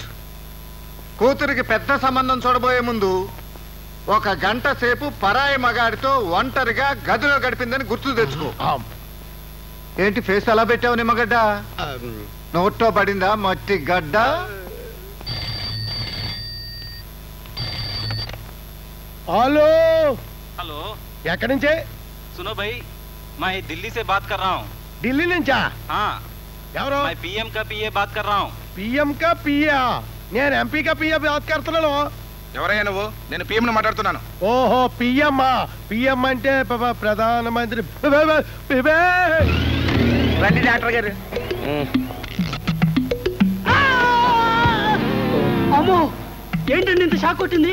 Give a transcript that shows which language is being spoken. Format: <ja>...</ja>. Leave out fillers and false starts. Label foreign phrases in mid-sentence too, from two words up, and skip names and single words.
<te>కూతురికి పెద్ద సంబంధం చూడబోయే ముందు ఒక గంట సేపు పరాయి మగాడితో ఒంటరిగా గదిలో గడిపిందని గుర్తు తెచ్చుకో. ఏంటి ఫేస్ అలా పెట్టావు నిమ్మగడ్డ? నోట్లో పడిందా మట్టి గడ్డ? హలో</te> <hi>हेलो</hi> <te>ఎక్కడి నుంచే?</te> <hi>सुनो भाई मैं दिल्ली से बात कर रहा हूँ।</hi> <te>ఢిల్లీ నుంచా?</te> <hi>हाँ</hi> <te>ఎవరు?</te> <hi>मैं पीएम का पीए बात कर रहा हूँ। पीएम का पीए?</hi> <te>నేను ఎంపీ</te> <hi>का पीए बात</hi> <te>కర్తున్నాను. ఎవరయ్యా నువ్వు? నేను పిఎం మాట్లాడుతున్నాను. ఓహో పిఎం. పిఎం అంటే ప్రధానమంత్రి. రండి డాక్టర్ గారు. అమ్మో ఏంటండి ఇంత షాక్ కొట్టింది?</te>